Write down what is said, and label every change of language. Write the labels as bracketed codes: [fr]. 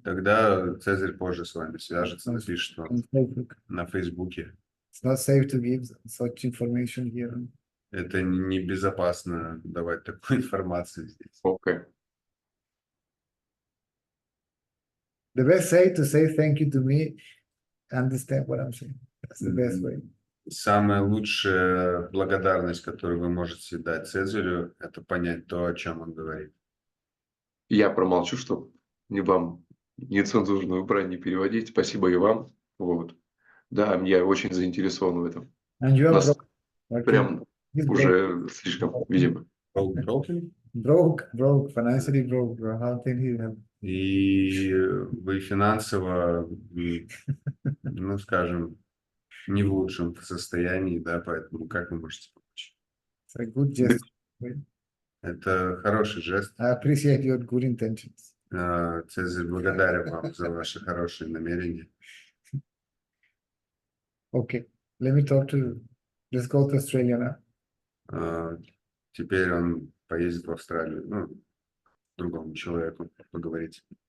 [ru] Тогда Цезарь позже с вами свяжется, напишет вам [en] on Facebook. [ru] на Фейсбуке. [en] It's not safe to give such information here. [ru] Это небезопасно давать такую информацию здесь. Окей. [en] The best way to say thank you to me, understand what I'm saying. That's the best way. [ru] Самая лучшая благодарность, которую вы можете дать Цезарю, это понять то, о чем он говорит. Я промолчу, чтобы вам нецензурную брань не переводить. Спасибо и вам. Вот. Да, я очень заинтересован в этом. [en] And you are [ru] Нас [en] broke. [ru] прям [en] He's [ru] уже слишком, видимо. [en] broke, financially broke. How can he help? [ru] И вы финансово, ну, скажем, не в лучшем состоянии, да, поэтому как вы можете помочь? [en] It's a good gesture. [ru] Это хороший жест. [en] I appreciate your good intentions. [ru] Цезарь благодарен вам за ваши хорошие намерения. [en] Okay, let me talk to you. Let's go to Australia now. [ru] Теперь он поедет в Австралию, ну, другому человеку поговорить.